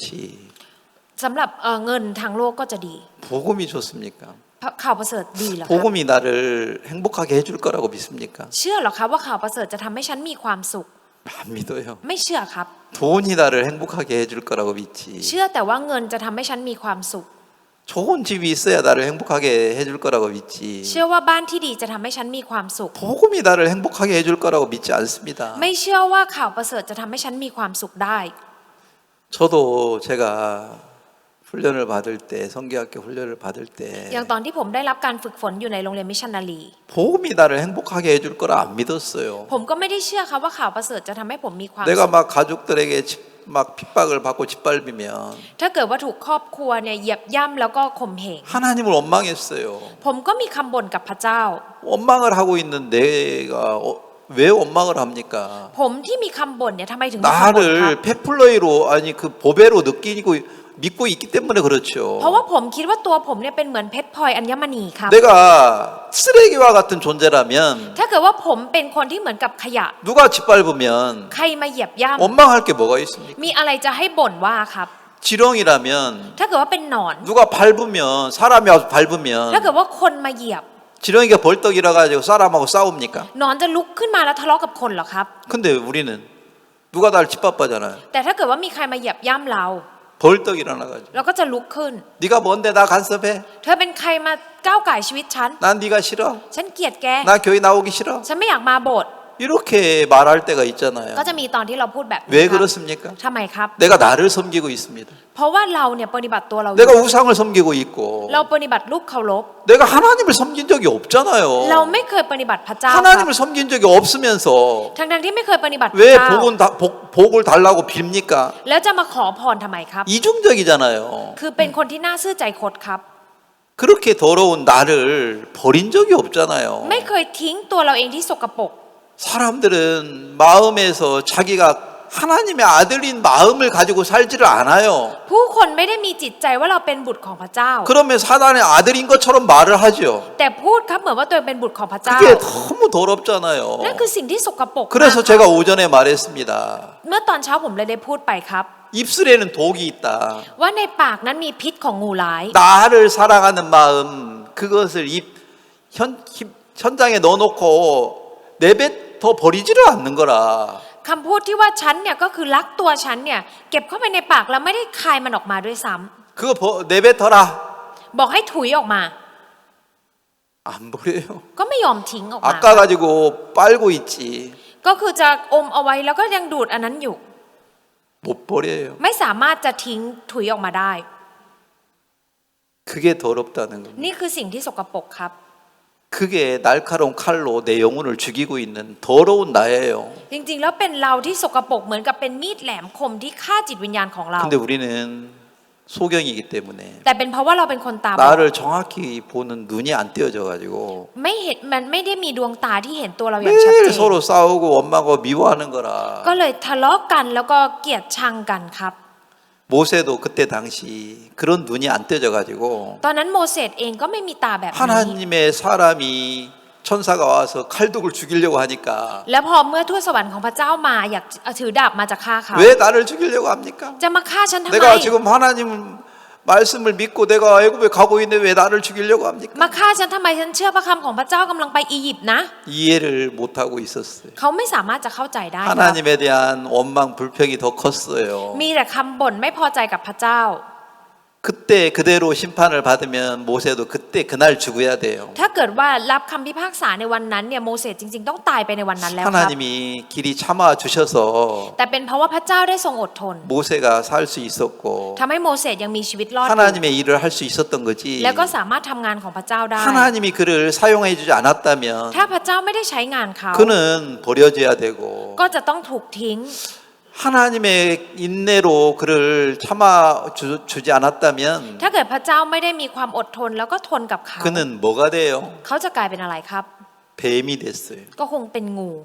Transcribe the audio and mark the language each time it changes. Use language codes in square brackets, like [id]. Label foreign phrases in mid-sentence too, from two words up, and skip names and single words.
[th] สำหรับเงินทางโลกก็จะดี [ko] 복음이 좋습니까? [th] ข่าวประเสริฐดีเหรอครับ [ko] 복음이 나를 행복하게 해줄 거라고 믿습니까? [th] เชื่อเหรอครับว่าข่าวประเสริฐจะทำให้ฉันมีความสุข [ko] 안 믿어요. [th] ไม่เชื่อครับ [ko] 돈이 나를 행복하게 해줄 거라고 믿지. [th] เชื่อแต่ว่าเงินจะทำให้ฉันมีความสุข [ko] 좋은 집이 있어야 나를 행복하게 해줄 거라고 믿지. [th] เชื่อว่าบ้านที่ดีจะทำให้ฉันมีความสุข [ko] 복음이 나를 행복하게 해줄 거라고 믿지 않습니다. [th] ไม่เชื่อว่าข่าวประเสริฐจะทำให้ฉันมีความสุขได้ [ko] 저도 제가 훈련을 받을 때 성경학교 훈련을 받을 [th] อย่าง [ko] 때 [th] ตอนที่ผมได้รับการฝึกฝนอยู่ในโรงเรียนมิชชันนารี [ko] 복음이 나를 행복하게 해줄 거라 안 믿었어요. [th] ผมก็ไม่ได้เชื่อครับว่าข่าวประเสริฐจะทำให้ผมมีความ [ko] 내가 [th] สุข [ko] 막 가족들에게 막 핍박을 받고 짓밟으면 [th] ถ้าเกิดว่าถูกครอบครัวเนี่ยเหยียบย่ำแล้วก็ข่มเหง [ko] 하나님을 원망했어요. [th] ผมก็มีคำบ่นกับพระเจ้า [ko] 원망을 하고 있는 내가 왜 원망을 합니까? [th] ผมที่มีคำบ่นเนี่ยทำไมถึงมีคำบ่นครับ [ko] 나를 페플러이로 아니 그 보배로 느끼고 믿고 있기 때문에 그렇죠. [th] เพราะว่าผมคิดว่าตัวผมเนี่ยเป็นเหมือนเพชรพลอยอัญมณีครับ [ko] 내가 쓰레기와 같은 존재라면 [th] ถ้าเกิดว่าผมเป็นคนที่เหมือนกับขยะ [ko] 누가 짓밟으면 [th] ใครมาเหยียบย่ [ko] 원망할 게 뭐가 있습니까? [th] ำมีอะไรจะให้บ่นว่าครับ [ko] 지렁이라면 [th] ถ้าเกิดว่าเป็นหนอน [ko] 누가 밟으면 사람이 와서 [th] ถ้า [ko] 밟으면 [th] เกิดว่าคนมาเหยียบ [ko] 지렁이가 벌떡 일어가지고 사람하고 싸웁니까? [th] หนอนจะลุกขึ้นมาแล้วทะเลาะกับคนเหรอครับ [ko] 근데 우리는 누가 나를 짓밟아잖아요. [th] แต่ถ้าเกิดว่ามีใครมาเหยียบย่ำเรา [ko] 벌떡 일어나가지고 [th] เราก็จะลุกขึ้น [ko] 네가 뭔데 나 간섭해? [th] เธอเป็นใครมาก้าวก่ายชีวิตฉัน [ko] 난 네가 싫어. [th] ฉันเกลียดแก [ko] 나 교회 나오기 싫어. [th] ฉันไม่อยากมาโบสถ์ [ko] 이렇게 말할 때가 있잖아요. [th] ก็จะมีตอนที่เราพูดแบบนี้ [ko] 왜 [th] ครับ [ko] 그렇습니까? [th] ทำไมครับ [ko] 내가 나를 섬기고 있습니다. [th] เพราะว่าเราเนี่ยปฏิบัติตัวเราอยู่ [ko] 내가 우상을 섬기고 있고 [th] เราปฏิบัติรูปเคารพ [ko] 내가 하나님을 섬긴 적이 [th] เรา [ko] 없잖아요. [th] ไม่เคยปฏิบัติพระเจ้าครับ [ko] 하나님을 섬긴 적이 없으면서 [th] ทั้งที่ไม่เคยปฏิบัติพระ [ko] 왜 [th] เจ้า [ko] 복을 달라고 빕니까? [th] แล้วจะมาขอพรทำไมครับ [ko] 이중적이잖아요. [th] คือเป็นคนที่น่าซื่อใจคดครับ [ko] 그렇게 더러운 나를 버린 적이 없잖아요. [th] ไม่เคยทิ้งตัวเราเองที่สกปรก [ko] 사람들은 마음에서 자기가 하나님의 아들인 마음을 가지고 살지를 않아요. [th] ผู้คนไม่ได้มีจิตใจว่าเราเป็นบุตรของพระเจ้า [ko] 그러면 사단의 아들인 것처럼 말을 하죠. [th] แต่พูดครับเหมือนว่าตัวเองเป็นบุตรของพระเจ้า [ko] 그게 너무 더럽잖아요. [th] นั่นคือสิ่งที่สกปรกมาก [ko] 그래서 제가 오전에 말했습니다. [th] เมื่อตอนเช้าผมเลยได้พูดไปครับ [ko] 입술에는 독이 있다. [th] ว่าในปากนั้นมีพิษของงูร้าย [ko] 나를 사랑하는 마음 그것을 현장에 넣어놓고 내뱉어 버리지를 않는 거라. [th] คำพูดที่ว่าฉันเนี่ยก็คือรักตัวฉันเนี่ยเก็บเข้าไปในปากแล้วไม่ได้คายมันออกมาด้วยซ้ำ [ko] 그거 내뱉어라. [th] บอกให้ถุยออกมา [ko] 안 버려요. [th] ก็ไม่ยอมทิ้งออกมา [ko] 아까 가지고 빨고 있지. [th] ก็คือจะอมเอาไว้แล้วก็ยังดูดอันนั้นอยู่ [ko] 못 버려요. [th] ไม่สามารถจะทิ้งถุยออกมาได้ [ko] 그게 더럽다는 겁니다. [th] นี่คือสิ่งที่สกปรกครับ [ko] 그게 날카로운 칼로 내 영혼을 죽이고 있는 더러운 나예요. [th] จริงๆแล้วเป็นเราที่สกปรกเหมือนกับเป็นมีดแหลมคมที่ฆ่าจิตวิญญาณของเรา [ko] 근데 우리는 소경이기 때문에 [th] แต่เป็นเพราะว่าเราเป็นคนตาบอด [ko] 나를 정확히 보는 눈이 안 띄어져 가지고 [th] ไม่เห็นมันไม่ได้มีดวงตาที่เห็นตัวเราอย่างชัด [ko] 매일 [th] เจน [ko] 서로 싸우고 원망하고 미워하는 거라. [th] ก็เลยทะเลาะกันแล้วก็เกลียดชังกันครับ [ko] 모세도 그때 당시 그런 눈이 안 띄어져 가지고 [th] ตอนนั้นโมเสสเองก็ไม่มีตาแบบนี้ [ko] 하나님의 사람이 천사가 와서 칼독을 죽이려고 하니까 [th] แล้วพอเมื่อทูตสวรรค์ของพระเจ้ามาอยากถือดาบมาจะฆ่าเขา [ko] 왜 나를 죽이려고 합니까? [th] จะมาฆ่าฉันทำไม [ko] 내가 지금 하나님 말씀을 믿고 내가 애굽에 가고 있는데 왜 나를 죽이려고 합니까? [th] มาฆ่าฉันทำไมฉันเชื่อพระคำของพระเจ้ากำลังไปอียิปต์นะ [ko] 이해를 못하고 있었어요. [th] เขาไม่สามารถจะเข้าใจได้ครับ [ko] 하나님에 대한 원망 불평이 더 컸어요. [th] มีแต่คำบ่นไม่พอใจกับพระเจ้า [ko] 그때 그대로 심판을 받으면 모세도 그때 그날 죽어야 돼요. [th] ถ้าเกิดว่ารับคำพิพากษาในวันนั้นเนี่ยโมเสสจริงๆต้องตายไปในวันนั้นแล้วครับ [ko] 하나님이 길이 참아 주셔서 [th] แต่เป็นเพราะว่าพระเจ้าได้ทรงอดทน [ko] 모세가 살 수 있었고 [th] ทำให้โมเสสยังมีชีวิตรอดอยู่ [ko] 하나님의 일을 할 수 있었던 거지. [th] แล้วก็สามารถทำงานของพระเจ้าได้ [ko] 하나님이 그를 사용해 주지 않았다면 [th] ถ้าพระเจ้าไม่ได้ใช้งานเขา [ko] 그는 버려져야 되고 [th] ก็จะต้องถูกทิ้ง [ko] 하나님의 인내로 그를 참아 주지 않았다면 [th] ถ้าเกิดพระเจ้าไม่ได้มีความอดทนแล้วก็ทนกับเขา [ko] 그는 뭐가 돼요? [th] เขาจะกลายเป็นอะไรครับ [ko] 뱀이 됐어요. [th] ก็คงเป็นงู